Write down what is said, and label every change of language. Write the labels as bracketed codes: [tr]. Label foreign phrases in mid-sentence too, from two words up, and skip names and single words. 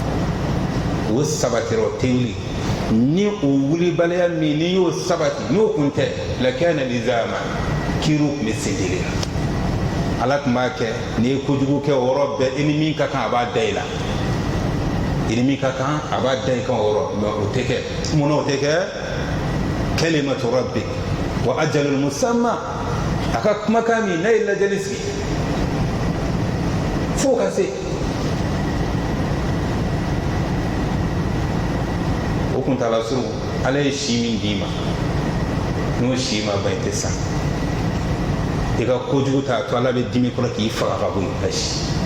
[bm] o sabatero teli ni o wuli baliya min ni y'o sabati n'o kun tɛ [ar] لكان لزاما [bm] kiiru tun bɛ sendeli la ala tun b'a kɛ n'i ye kojugu kɛ o yɔrɔ bɛɛ i ni min ka kan a b'a da i la i ni min ka kan a b'a da i kan o yɔrɔ mɛ o tɛ kɛ mun na o tɛ kɛ [ar] كلمة ربك وأجل مسمى [bm] a ka kumakan min n'a ye lajɛli sigi fo ka se o kuntala surun ala ye si min d'i ma n'o si ma ban i tɛ sa i ka kojugu ta to ala bɛ dimi kɔrɔ k'i faga ka bɔ yen ka si